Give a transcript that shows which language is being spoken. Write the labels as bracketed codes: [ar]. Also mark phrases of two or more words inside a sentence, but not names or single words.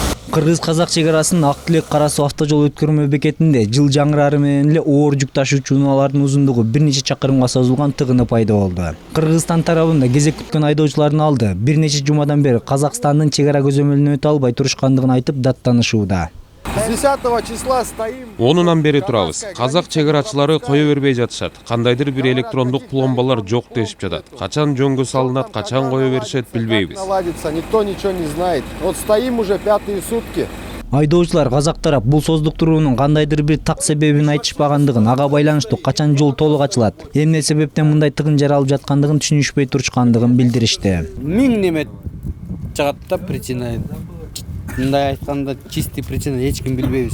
[ky] Кыргыз-казак чегарасынын Ак Тилек Кара Суу автожол өткөрмө бекетинде жыл жаңырары менен эле оор жүк ташуучу унаалардын узундугу бир нече чакырымга созулган тыгыны пайда болду. Кыргызстан тарабында кезек күткөн айдоочулардын алды бир нече жумадан бери Казакстандын чегара көзөмөлүнө өтө албай турушкандыгын айтып даттанышууда. [ru] С 10 числа стоим. [ky] Онунан бери турабыз. Казак чегарачылары кое бербей жатышат. Кандайдыр бир электрондук пломбалар жок дешип жатат. Качан жөнгө салынат, качан кое беришет билбейбиз. [ru] Наладится, никто ничего не знает. Вот стоим уже 5-е сутки. [ky] Айдоочулар казак тарап бул создуктуруунун кандайдыр бир так себебин айтышпагандыгын, ага байланыштуу качан жол толук ачылат, эмне себептен мындай тыгын жаралып жаткандыгын түшүнүшпөй турушкандыгын билдиришти. Миң неме чыгат да причина. Мындай айтканда [ru] чистый причина [ky] эч ким билбейбиз.